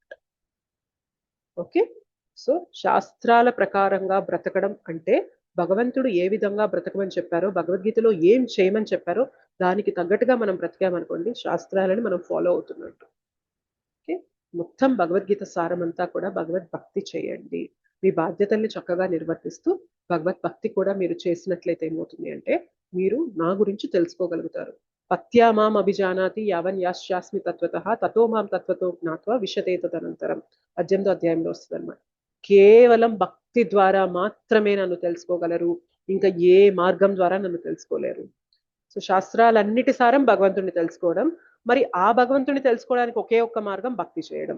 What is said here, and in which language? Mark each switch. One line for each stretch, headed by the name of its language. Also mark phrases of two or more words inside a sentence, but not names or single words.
English: okay, so
Telugu: శాస్త్రాల ప్రకారంగా బ్రతకడం అంటే, భగవంతుడు ఏ విధంగా బ్రతకమని చెప్పారో, భగవద్గీతలో ఏం చేయమని చెప్పారో దానికి తగ్గట్టుగా మనం బ్రతికామనుకోండి, శాస్త్రాలని మనం ఫాలో అవుతున్నట్టు. ఓకే, మొత్తం భగవద్గీత సారమంతా కూడా భగవద్భక్తి చేయండి, మీ బాధ్యతల్ని చక్కగా నిర్వర్తిస్తూ భగవత్ భక్తి కూడా మీరు చేసినట్లయితే ఏమవుతుంది అంటే మీరు నా గురించి తెలుసుకోగలుగుతారు.
Sanskrit: भक्त्या मां अभिजानाति यावन् यश्चास्मि तत्त्वतः ततो मां तत्त्वतो ज्ञात्वा विशते
Telugu: తదనంతరం 18వ అధ్యాయంలో వస్తుంది అనమాట. కేవలం భక్తి ద్వారా మాత్రమే నన్ను తెలుసుకోగలరు, ఇంకా ఏ మార్గం ద్వారా నన్ను తెలుసుకోలేరు. సో శాస్త్రాలన్నిటి సారం భగవంతుడిని తెలుసుకోవడం. మరి ఆ భగవంతుడిని తెలుసుకోవడానికి ఒకే ఒక్క మార్గం భక్తి చేయడం.